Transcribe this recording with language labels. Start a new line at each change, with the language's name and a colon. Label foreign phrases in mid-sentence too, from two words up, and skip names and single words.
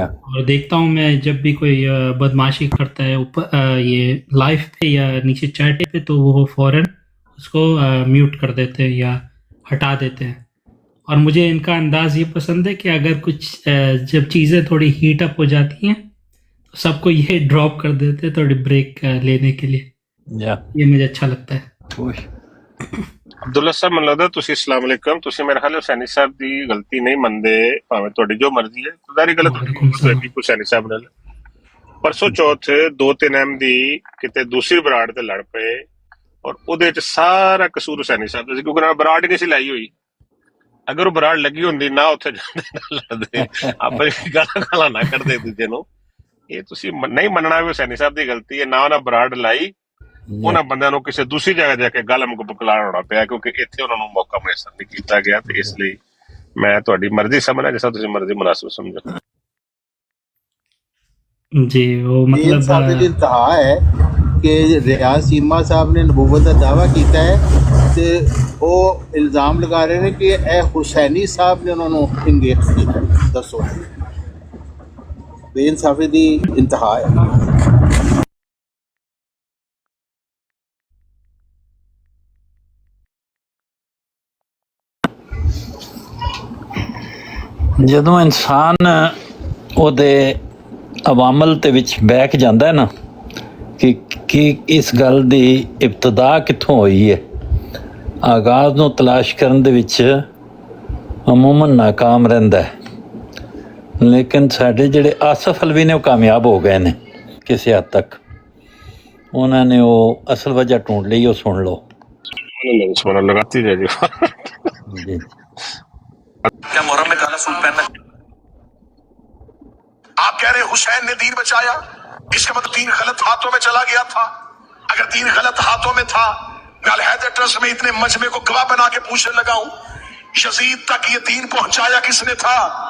Urdu: اور دیکھتا ہوں میں جب بھی کوئی بدماشی کرتا ہے اوپر یہ لائف پہ یا نیچے چیٹ پہ، تو وہ فوراً اس کو میوٹ کر دیتے ہیں یا ہٹا دیتے ہیں. اور مجھے ان کا انداز یہ پسند ہے کہ اگر کچھ جب چیزیں تھوڑی ہیٹ اپ ہو جاتی ہیں تو سب کو یہ ڈراپ کر دیتے ہیں تھوڑی بریک لینے کے لیے. جا یہ مجھے اچھا لگتا ہے. خوش.
Punjabi: عبداللہ صاحب ਮੈਨੂੰ ਲੱਗਦਾ ਤੁਸੀਂ
Arabic: السلام علیکم
Punjabi: ਤੁਸੀਂ ਮੇਰੇ ਖਿਆਲ ਹੁਸੈਨੀ ਸਾਹਿਬ ਦੀ ਗਲਤੀ ਨਹੀਂ ਮੰਨਦੇ ਭਾਵੇਂ ਤੁਹਾਡੀ ਜੋ ਮਰਜ਼ੀ ਹੈ ਖੁਦਾਰੀ ਗਲਤ
Arabic: وعلیکم
Punjabi: ਹੋਈ
Arabic: السلام.
Punjabi: ਹੋਏਗੀ ਹੁਸੈਨੀ ਸਾਹਿਬ ਨਾਲ ਪਰਸੋਂ ਚੌਥ 2-3 ਅਹਿਮ ਦੀ ਕਿਤੇ ਦੂਸਰੀ ਬਰਾੜ ਤੇ ਲੜ ਪਏ ਔਰ ਉਹਦੇ ਚ ਸਾਰਾ ਕਸੂਰ ਹੁਸੈਨੀ ਸਾਹਿਬ ਦਾ ਸੀ ਕਿਉਂਕਿ ਨਾਲ ਬਰਾੜ ਨਹੀਂ ਸੀ ਲਾਈ ਹੋਈ ਅਗਰ ਉਹ ਬਰਾੜ ਲੱਗੀ ਹੁੰਦੀ ਨਾ ਉੱਥੇ ਜਾਂਦੇ ਨਾ ਲੜਦੇ ਆਪਣੇ ਗਾਲਾਂ ਨਾ ਕੱਢਦੇ ਇੱਕ ਦੂਜੇ ਨੂੰ ਇਹ ਤੁਸੀਂ ਨਹੀਂ ਮੰਨਣਾ ਵੀ ਹੁਸੈਨੀ ਸਾਹਿਬ ਦੀ ਗਲਤੀ ਹੈ ਨਾ ਉਹਨਾਂ ਬਰਾੜ ਲਾਈ ਉਹਨਾਂ ਬੰਦਿਆਂ ਨੂੰ ਕਿਸੇ ਦੂਸਰੀ ਜਗ੍ਹਾ ਜਾ ਕੇ ਗੱਲ ਮੁਕਲਾਣ ਹੋਣਾ ਪਿਆ ਕਿਉਂਕਿ ਇੱਥੇ ਉਹਨਾਂ ਨੂੰ ਮੌਕਾ ਮੁਯੱਸਰ ਨਹੀਂ ਕੀਤਾ ਗਿਆ ਤੇ ਇਸ ਲਈ ਮੈਂ ਤੁਹਾਡੀ ਮਰਜ਼ੀ ਸਮਝਣਾ ਜਿਸ ਤਰ੍ਹਾਂ ਤੁਸੀਂ ਮਰਜ਼ੀ ਮੁਨਾਸਿਬ ਸਮਝੋ
Urdu: جی وہ یہ مطلب ثابت انتہا ہے کہ ریاض سیما صاحب نے نبوت کا دعویٰ کیتا ہے کہ وہ الزام لگا رہے ہیں کہ اے حسینی صاحب نے انہوں نے انگیج کیا.
Punjabi: دسو بے انصافی دی انتہا ہے. ਜਦੋਂ ਇਨਸਾਨ ਉਹਦੇ ਅਵਾਮਲ ਦੇ ਵਿੱਚ ਬੈਠ ਜਾਂਦਾ ਹੈ ਨਾ ਕਿ ਇਸ ਗੱਲ ਦੀ ਇਬਤਦਾ ਕਿੱਥੋਂ ਹੋਈ ਹੈ, ਆਗਾਜ਼ ਨੂੰ ਤਲਾਸ਼ ਕਰਨ ਦੇ ਵਿੱਚ ਅਮੂਮਨ ਨਾਕਾਮ ਰਹਿੰਦਾ ਹੈ. ਲੇਕਿਨ ਸਾਡੇ ਜਿਹੜੇ ਆਸਫ ਅਲਵੀ ਨੇ ਉਹ ਕਾਮਯਾਬ ਹੋ ਗਏ ਨੇ ਕਿਸੇ ਹੱਦ ਤੱਕ. ਉਹਨਾਂ ਨੇ ਉਹ ਅਸਲ ਵਜ੍ਹਾ ਢੂੰਢ ਲਈ, ਉਹ ਸੁਣ ਲਓ.
Urdu: لگاتی رہے جی کیا محرم میں کالا سوٹ پہننا؟ آپ کہہ رہے حسین نے دین بچایا، اس کا مطلب دین غلط ہاتھوں میں چلا گیا تھا. اگر دین غلط ہاتھوں میں تھا، میں الحیدر ٹرسٹ میں اتنے مجمع کو گواہ بنا کے پوچھنے لگا ہوں، یزید تک یہ دین پہنچایا کس نے تھا؟